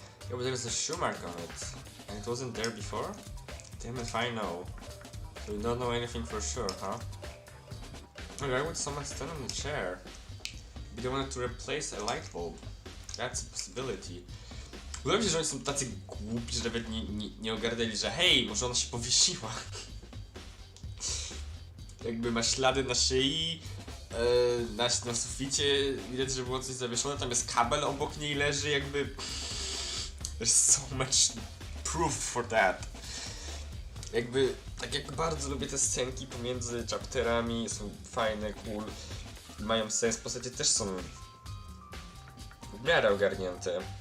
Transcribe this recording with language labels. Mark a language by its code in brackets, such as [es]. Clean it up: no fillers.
[en] Yeah, but there's a shoe mark on it. And it wasn't there before? Damn if I know. So we don't know anything for sure, huh? Why would someone stand on the chair? Maybe they wanted to replace a light bulb. That's a possibility. [pl] Wydaje mi się, że oni są tacy głupi, że nawet nie ogarnęli, że hej, może ona się powiesiła. Jakby ma ślady na szyi, na suficie, widać, że było coś zawieszone, tam jest kabel obok niej leży, jakby... [en] There's so much proof for that. [pl] Jakby, tak jak bardzo lubię te scenki pomiędzy chapterami, są fajne, cool, mają sens, w zasadzie też są w miarę ogarnięte.